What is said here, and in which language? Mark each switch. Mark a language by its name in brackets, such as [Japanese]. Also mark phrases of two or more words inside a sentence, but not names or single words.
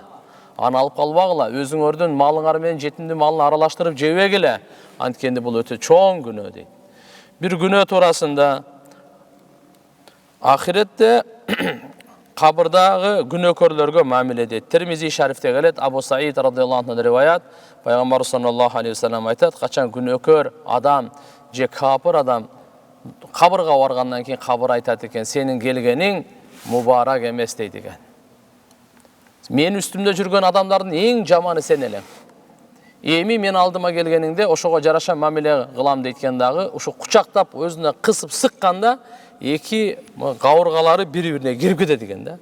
[Kyrgyz] Аны алып калбагыла, өзүңөрдүн малыңар менен жетимдин малын аралаштырып жебегиле. Анткени бул өтө чоң күнөө дейт. Бир күнөө туурасында ахиретте кабырдагы күнөөкөрлөргө мамиле дейт. Тирмизи шарифте келет, Абу Саид [Arabic] رضي الله عنه [Kyrgyz] риваят, пайгамбар [Arabic] صلى الله عليه وسلم [Kyrgyz] айтат: качан күнөөкөр адам же капыр адам кабырга баргандан кийин кабыр айтат экен: сенин келгениң мубарак эмес дейт экен. Мен үстүмдө жүргөн адамдардын эң жаманы сен элең. Эми мен алдыма келгениңде ошого жараша мамиле кылам дейткен дагы, ушу кучактап өзүнө кысып сыкканда эки кабыргалары бири-бирине кирип кетет экен да.